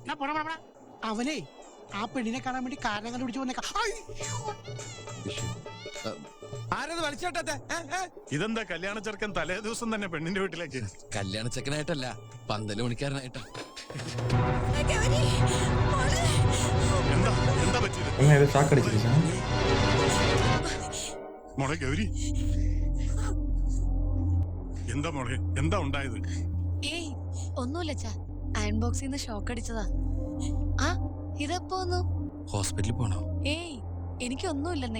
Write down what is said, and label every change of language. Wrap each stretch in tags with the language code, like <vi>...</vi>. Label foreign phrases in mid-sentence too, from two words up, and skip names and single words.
<ml>അവനെ ആ പെണ്ണിനെ കാണാൻ വേണ്ടി കാരണം കണ്ടുപിടിച്ച് വന്നേക്കാം. ആരത് വലിച്ചേട്ടത്തെ? ഇതെന്താ കല്യാണ ചെറുക്കൻ തലേ ദിവസം തന്നെ പെണ്ണിന്റെ വീട്ടിലേക്ക്? കല്യാണ ചെക്കനായിട്ടല്ല, പന്തല് മണിക്കാരനായിട്ടാ. എന്താ എന്താ പറ്റിയത്</ml> <ta>என்ன ஏதோ ஷாக் அடிச்சிருச்சா?</ta> <ml>മോളെ ഗൗരി? എന്താ മോളെ, എന്താ ഉണ്ടായത്? ഏയ് ഒന്നുമില്ല അച്ഛാ, അയൺ ബോക്സിൽ നിന്ന് ഷോക്ക് അടിച്ചതാ. ആ ഇതെപ്പോ വന്നു? ഹോസ്പിറ്റലിൽ പോണോ? ഏയ് എനിക്കൊന്നുമില്ലെന്നേ.</ml>